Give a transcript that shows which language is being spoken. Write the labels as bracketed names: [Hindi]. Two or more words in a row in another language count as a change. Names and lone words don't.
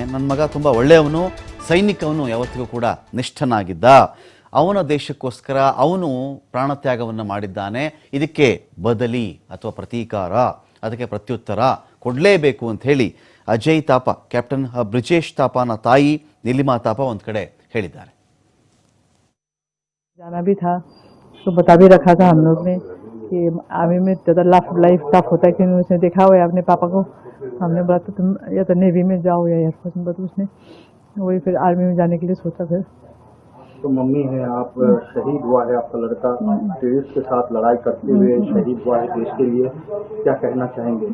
[Kannada] ನನ್ನ ಮಗ ತುಂಬ ಒಳ್ಳೆಯವನು, ಸೈನಿಕವನು, ಯಾವತ್ತಿಗೂ ಕೂಡ ನಿಷ್ಠನಾಗಿದ್ದ. ಅವನ ದೇಶಕ್ಕೋಸ್ಕರ ಅವನು ಪ್ರಾಣತ್ಯಾಗವನ್ನು ಮಾಡಿದ್ದಾನೆ. ಇದಕ್ಕೆ ಬದಲಿ ಅಥವಾ ಪ್ರತೀಕಾರ, ಅದಕ್ಕೆ ಪ್ರತ್ಯುತ್ತರ ಕೊಡಲೇಬೇಕು ಅಂತ ಹೇಳಿ ಅಜಯ್ ತಾಪ, ಕ್ಯಾಪ್ಟನ್ ಬ್ರಿಜೇಶ್ ತಾಪನ ತಾಯಿ ನೀಲಿಮಾ ತಾಪ ಒಂದು ಕಡೆ ಹೇಳಿದ್ದಾರೆ. [Hindi] जाना भी था तो बता भी रखा था हम लोग ने कि आर्मी में ज़्यादा [English] life tough [Hindi] होता है, क्योंकि उसने देखा हुआ है अपने पापा को. हमने बोला तो तुम या तो नेवी में जाओ या एयरफोर्स में, तो उसने वही फिर आर्मी में जाने के लिए सोचा. फिर तो मम्मी है, आप शहीद हुआ है आपका लड़का, देश के साथ लड़ाई करते हुए शहीद हुआ है देश के लिए, क्या कहना चाहेंगे?